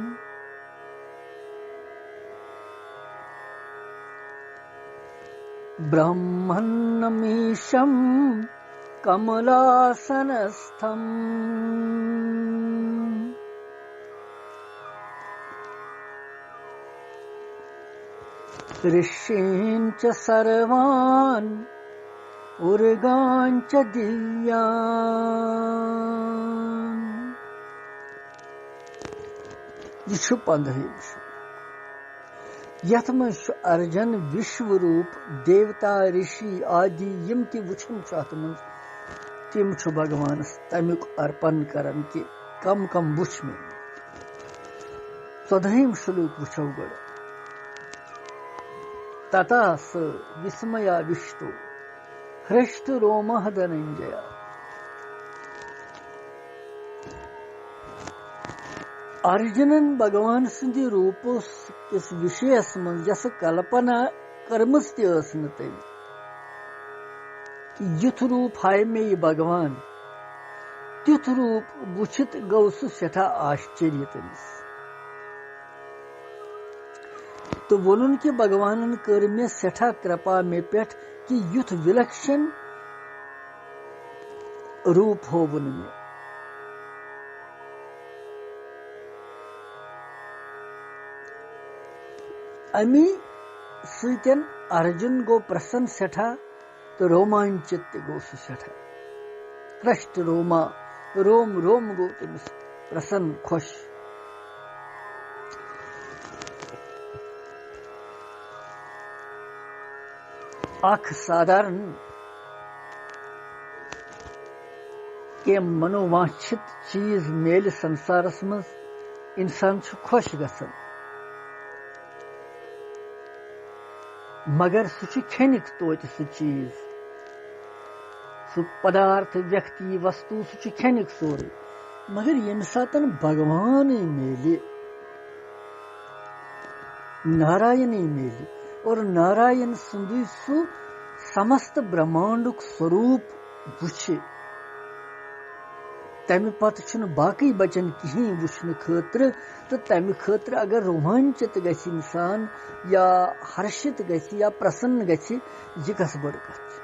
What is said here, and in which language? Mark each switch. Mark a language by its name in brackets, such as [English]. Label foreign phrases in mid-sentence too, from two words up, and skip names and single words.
[Sanskrit] ब्रह्मन्नमीशं कमलासनस्थम् ऋषीन् च सर्वान् उर्गान् च दिव्यान्। [Kashmiri] यह 15 यथ मज अर्जुन विश्वरूप देवता ऋषि आदि यम ति वुचन अत मज तिम भगवान तमुक अर्पण करन कि कम कम वुच मे 14 श्लोक वुचो गो। [Sanskrit] तथा स विस्मयाविष्टो हृष्टरोमा धनञ्जय [Kashmiri] अर्जुनन भगवान सिंध रूपस किस विषयस मन यस कल्पना कर्मस तम कि युथ रूप हाय मे भगवान त्युथ रूप वुचित गौ सह सठा आश्चर्य तमिस तो वोनुन कि भगवानन कर मे सठा कृपा मे पेठ कि युथ विलक्षण रूप होवन मे अमी सतन अर्जुन गो प्रसन्न सठा तो रोमांचित गो सठा कृष्ट रोम रोम गो तमिस प्रसन्न खुश अख साधारण के मनोवांछित चीज मेल संसारस मज इंसान खुश गसन मगर सह खनिक तोत सह चीज सह पदार्थ व्यक्ति वस्तु सह खनिक सोरे मगर यम सातन भगवान मेले नारायण मेले और नारायण सुंदु सु समस्त ब्रह्मांडुक स्वरूप वुचे तम पत बाकी बचन कहीं वुचन खतर तो तम खतर अगर रोमांचित गि इंसान या हर्षित गि या प्रसन्न गि यह कस बड़ कथ